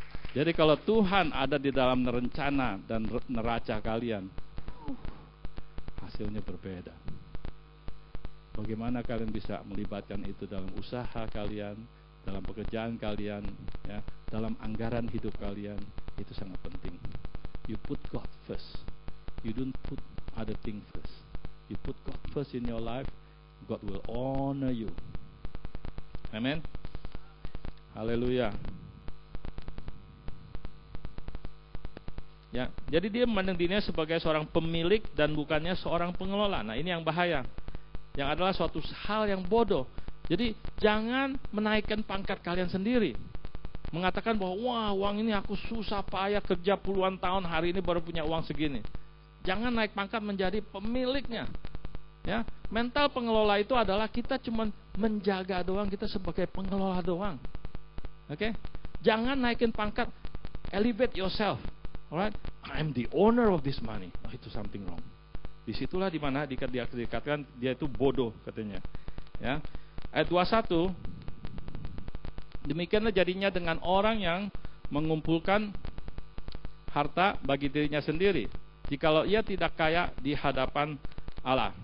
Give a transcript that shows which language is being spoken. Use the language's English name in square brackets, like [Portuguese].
[Indonesian] Jadi kalau Tuhan ada di dalam rencana dan neraca kalian, hasilnya berbeda. Bagaimana kalian bisa melibatkan itu dalam usaha kalian, dalam pekerjaan kalian, ya, dalam anggaran hidup kalian, itu sangat penting. [English] You put God first. You don't put other things first. You put God first in your life, God will honor you. Amen. Haleluya. [Indonesian] Ya, jadi dia memandang dirinya sebagai seorang pemilik dan bukannya seorang pengelola. Nah, ini yang bahaya. Yang adalah suatu hal yang bodoh. Jadi jangan menaikkan pangkat kalian sendiri. Mengatakan bahwa wah, uang ini aku susah payah kerja puluhan tahun, hari ini baru punya uang segini. Jangan naik pangkat menjadi pemiliknya. Ya, mental pengelola itu adalah kita cuma menjaga doang, kita sebagai pengelola doang. Oke? Jangan naikin pangkat, [English] elevate yourself. Alright, I'm the owner of this money. [Indonesian] Oh, itu [English] something wrong. [Indonesian] Disitulah dimana dikatakan dia itu bodoh katanya. Ya, ayat 21. Demikianlah jadinya dengan orang yang mengumpulkan harta bagi dirinya sendiri, jikalau ia tidak kaya di hadapan Allah.